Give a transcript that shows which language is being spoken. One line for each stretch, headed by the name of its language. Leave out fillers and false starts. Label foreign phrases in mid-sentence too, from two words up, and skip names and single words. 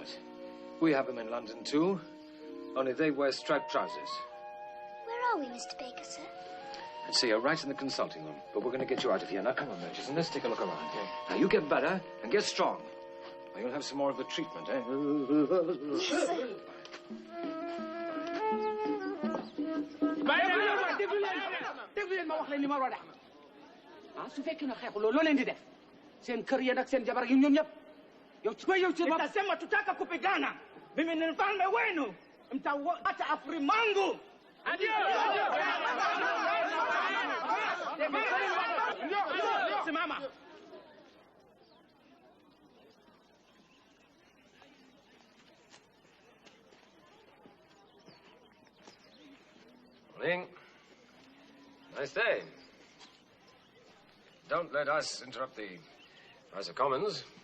English: We have them in London, too. Only they wear striped trousers. Where are we, Mr. Baker, sir? I'd say you're right in the consulting room, but we're going to get you out of here. Now, come on, Murchison, let's take a look around. Okay? Now, you get better and get strong. Or you'll have some more of the treatment, eh? Yes, sir.
Wolof: su fekkee ne xeexu loolu loo leen di def seen kër yéen ak seen jabar yi ñoom ñëpp yow ci yow ci bopp
Swahili: Nitasema tutaka kupigana. Mimi ni mfalme wenu. Mtauacha Afrimangu. Simama.
English: Morning. Nice day. Don't let us interrupt the House of Commons.